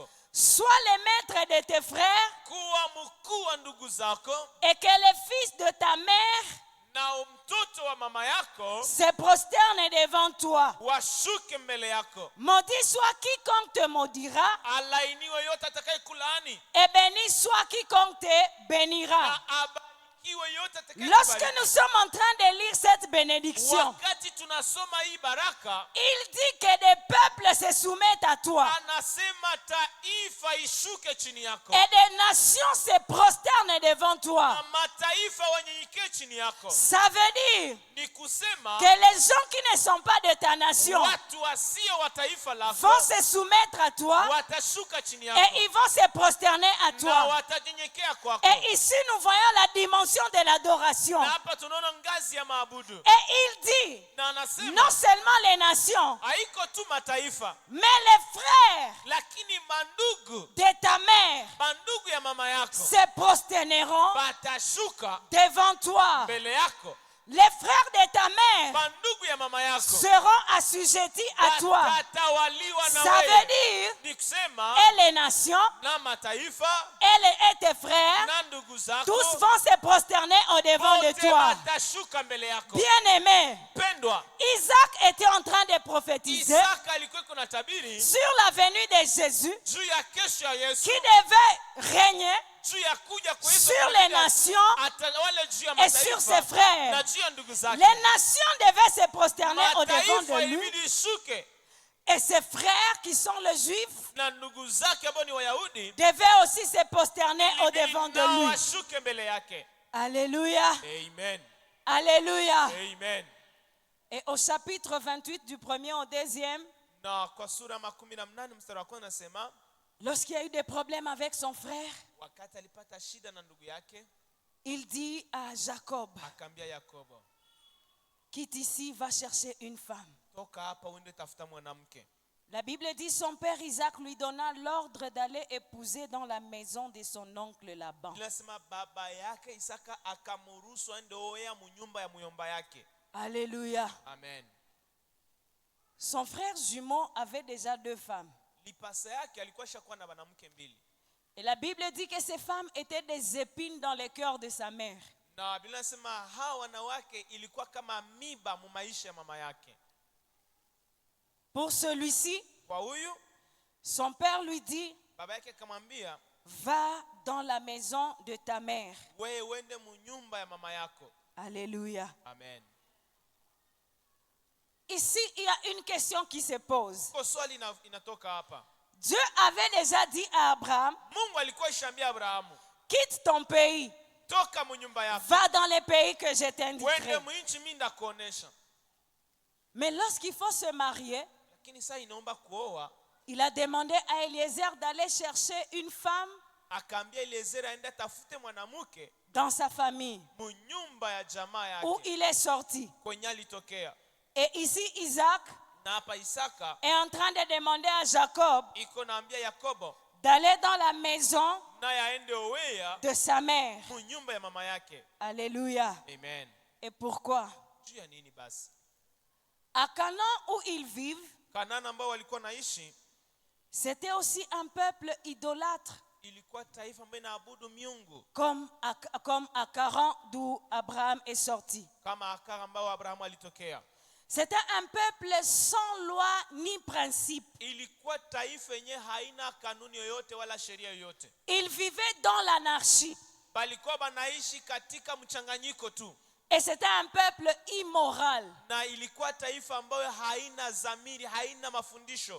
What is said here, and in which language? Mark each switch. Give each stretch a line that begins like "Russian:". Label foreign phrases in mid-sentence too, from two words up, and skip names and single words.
French: Sois le maître de tes frères
Swahili: Kuwa mkuu wa ndugu zako,
French: et que les fils de ta mère
Swahili: na mtoto wa mama yako
French: se prosternent devant toi.
Swahili: washuke mbele yako.
French: Maudit soit quiconque te maudira
Swahili: Alainiwe yote atakaye kulaani,
French: et béni soit quiconque te bénira.
Swahili: na abarikiwe yote atakaye
French: Lorsque
Swahili: kubariki.
French: nous sommes en train de lire cette bénédiction,
Swahili: Wakati tunasoma hii baraka,
French: il dit que des peuples se soumettent à toi
Swahili: anasema taifa ishuke chini yako,
French: et des nations se prosternent devant
Swahili: na
French: toi.
Swahili: mataifa wanyenyekee chini yako.
French: Ça veut dire
Swahili: Ni kusema
French: que les gens qui ne sont pas de ta nation
Swahili: watu wasio wa taifa lako
French: vont se soumettre à toi
Swahili: watashuka chini
French: et
Swahili: yako
French: ils vont se prosterner à
Swahili: na
French: toi.
Swahili: watanyenyekea kwako.
French: Et ici, nous voyons la dimension de l'adoration.
Swahili: Na hapa tunaona ngazi ya maabudu,
French: Et il dit,
Swahili: na anasema
French: non seulement les nations,
Swahili: haiko tu mataifa,
French: mais les frères
Swahili: lakini mandugu,
French: de ta mère
Swahili: mandugu ya mama yako
French: se prosterneront
Swahili: batashuka
French: devant toi.
Swahili: mbele yako.
French: Les frères de ta mère
Swahili: Mandugu ya mama yako
French: seront assujettis à toi.
Swahili: watatawaliwa na
French: Ça veut
Swahili: wewe.
French: dire,
Swahili: Ni kusema
French: et les nations,
Swahili: na mataifa
French: et tes frères,
Swahili: na ndugu zako
French: tous vont se prosterner au devant de
Swahili: wote
French: toi.
Swahili: watashuka mbele yako.
French: Bien-aimé,
Swahili: Pendwa,
French: Isaac était en train de prophétiser
Swahili: Isaka alikuwa kuna tabiri
French: sur la venue de Jésus
Swahili: juu ya kesho ya Yesu,
French: qui devait régner
Swahili: juu ya kuja kwa Yesu,
French: sur les nations
Swahili: atawale juu ya
French: et sur ses
Swahili: mataifa
French: frères.
Swahili: na juu ya ndugu zake.
French: Les nations devaient se prosterner au devant
Swahili: Mataifa
French: de lui
Swahili: ilibidi ishuke,
French: et ses frères qui sont les juifs
Swahili: na ndugu zake ambao ni Wayahudi
French: devaient aussi se prosterner au
Swahili: ilibidi
French: devant de
Swahili: nao
French: lui.
Swahili: washuke mbele yake.
French: Alléluia. Amen. Alléluia. Amen. Et au chapitre 28 du premier au deuxième,
Swahili: Na kwa sura 18 mstari wa kwanza nasema,
French: lorsqu'il y a eu des problèmes avec son frère,
Swahili: wakati alipata shida na ndugu yake,
French: il dit à Jacob,
Swahili: akaambia Yakobo,
French: quitte ici, va chercher une femme.
Swahili: toka hapa uende tafuta mwanamke.
French: La Bible dit, son père Isaac lui donna l'ordre d'aller épouser dans la maison de son oncle Laban.
Swahili: Inasema baba yake Isaka akamruhusu aende oea munyumba ya muyomba yake.
French: Alléluia. Amen. Son frère jumeau avait déjà 2 femmes.
Swahili: Lipasa yake alikuwa shakuwa na wanamke mbili.
French: Et la Bible dit que ces femmes étaient des épines dans le cœur de sa mère.
Swahili: Na Biblia inasema hawa wanawake ilikuwa kama miba mu maisha ya mama yake.
French: Pour celui-ci,
Swahili: Kwa huyu
French: son père lui dit,
Swahili: baba yake akamwambia,
French: va dans la maison de ta mère.
Swahili: wewe uende mu nyumba ya mama yako.
French: Alléluia. Amen. Ici, il y a une question qui se pose.
Swahili: Kwa swali inatoka hapa.
French: Dieu avait déjà dit à Abraham,
Swahili: Mungu alikuwa ishambia Abrahamu,
French: quitte ton pays,
Swahili: toka mu nyumba yako,
French: va dans les pays que je
Swahili: wende
French: t'indiquerai.
Swahili: mu nchi mimi ndakuonesha.
French: Mais lorsqu'il faut se marier,
Swahili: Lakini sasa inaomba kuoa,
French: il a demandé à Eliezer d'aller chercher une femme
Swahili: akaambia Eliezeri aende tafute mwanamke
French: dans sa famille
Swahili: mu nyumba ya jamaa
French: où
Swahili: yake
French: il est sorti.
Swahili: kwenye alitokea.
French: Et ici, Isaac
Swahili: Na hapa Isaka
French: est en train de demander à Jacob
Swahili: iko naambia Yakobo
French: d'aller dans la maison
Swahili: naye aende Owea
French: de sa mère.
Swahili: mu nyumba ya mama yake.
French: Alléluia. Amen. Et pourquoi?
Swahili: Juu ya nini basi?
French: À Canaan où ils vivent,
Swahili: Kanana ambao walikuwa naishi
French: c'était aussi un peuple idolâtre,
Swahili: ilikuwa taifa ambayo inaabudu miungu
French: comme à Caran d'où Abraham est sorti.
Swahili: kama Akara ambao Abrahamu alitokea.
French: C'était un peuple sans loi ni principe.
Swahili: Ilikuwa taifa yenye haina kanuni yoyote wala sheria yoyote.
French: Ils vivaient dans l'anarchie.
Swahili: Balikuwa banaishi katika mchanganyiko tu.
French: Et c'était un peuple immoral.
Swahili: Na ilikuwa taifa ambayo haina zamiri, haina mafundisho.